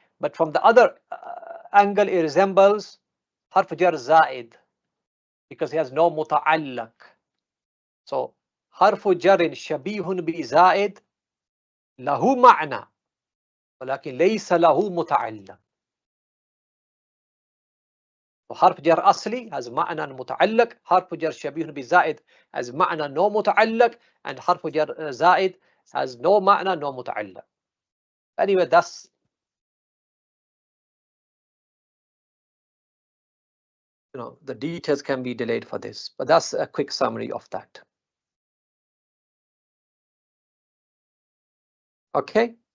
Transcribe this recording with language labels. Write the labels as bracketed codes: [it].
[en] But from the other angle, it resembles harf jar zaid because it has no muta'allaq. [ar] So harf jarin shabihun bi zaid lahu ma'na ولكن ليس له متعلق. وحرف جر أصلي has معنى متعلق. حرف جر شبيه بزائد has معنى no متعلق. [en] And حرف جر زائد has no معنى no متعلق. Anyway, that's the details can be delayed for this, but that's a quick summary of that. Okay.